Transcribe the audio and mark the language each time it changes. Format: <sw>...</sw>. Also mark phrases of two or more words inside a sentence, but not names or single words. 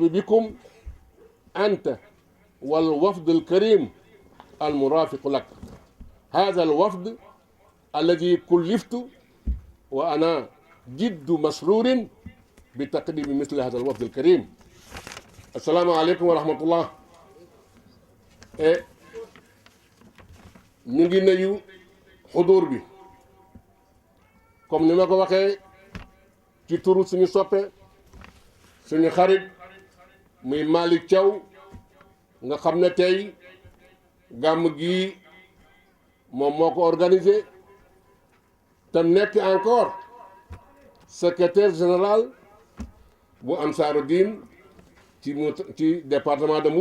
<ar>بكم أنت والوفد الكريم المرافق لك هذا الوفد الذي كلفت وأنا جد مسرور بتقديم مثل هذا الوفد الكريم السلام عليكم ورحمة الله</ar> <wo>ñu ngi nuyu xudur bi comme ni ma ko waxee ci turu suñu soppe suñu xarit muy Malick Thiaw nga xam ne tey gàmm gi moom moo ko organisé te nekk encore</wo> <fr>secrétaire général</fr> <wo>bu Ansaarud-Din ci</wo> <fr>département de</fr>